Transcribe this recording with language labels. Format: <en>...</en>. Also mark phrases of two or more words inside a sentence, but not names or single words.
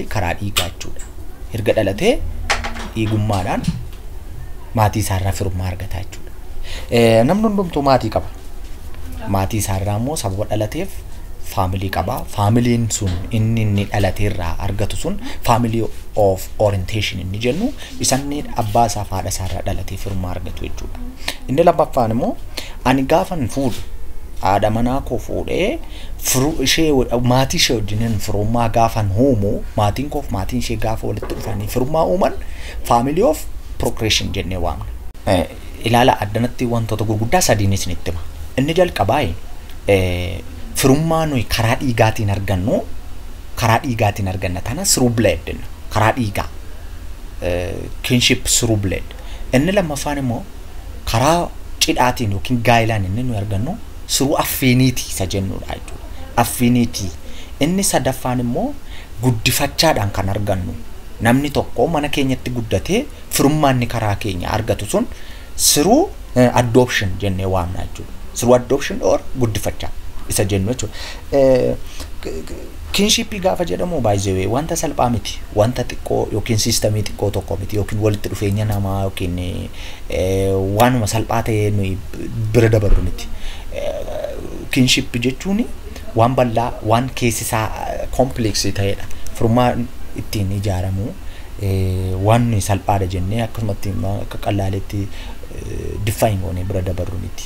<om>Karaa dhiigaa jechuudha. Erga dhalatee dhiigummaadhaan maatii isaarraa firummaa argata jechuudha. Namni hundumtuu maatii qaba. Maatii isaarraa immoo sababa dhalateef family qaba. Family sun inni dhalateerraa argatu sun</om> <en>family of orientation</en> <om>inni jennu isanni abbaa isaa faadha isaarraa dhalatee firummaa argatu jechuudha. Inni lammaffaan immoo ani gaafan fuudhu haadha manaa koo fuudhee ishee maatii ishee wajjin firummaa gaafan uumu maatiin koof maatiin ishee gaafa walitti dhufanii firummaa uuman</om> <en>family of progression</en> <om>jennee waamna. Ilaala addanatti wantoota gurguddaa sadiin isinitti hima. Inni jalqabaa firummaa nuyi karaa dhiigaatiin arganna tana</om> <en>through blood</en> <om>karaa dhiigaa</om> <en>kinship through blood.</en> <om>Inni lammaffaan immoo karaa cidhaatiin yookiin gaa'ilaan inni nuyi argannu</om> <en>through affinity</en> <om>isa jennuudha jechuudha. Affinity. Inni sadaffaan immoo guddifachaadhaan kan argannu. Namni tokko mana keenyatti guddatee firummaa inni karaa keenya argatu sun</om> <en>through adoption</en> <om>jennee waamna jechuudha.</om> <en>Through adoption</en> <om>or guddifachaa isa jennu jechuudha. Kinship gaafa jedhamu</om> <en>by the way</en> <om>wanta salphaa miti. Wanta xiqqoo yookiin systemii xiqqoo tokko miti yookiin walitti dhufeenya namaa yookiin waanuma salphaa ta'ee nuyi bira dabarru miti. Kinship jechuun waan bal'aa waan keessi isaa complex ta'edha. Firummaa ittiin ijaaramu waan salphaadha jennee akkasumatti akka qallaaleetti define goonee bira dabarru miti.</om>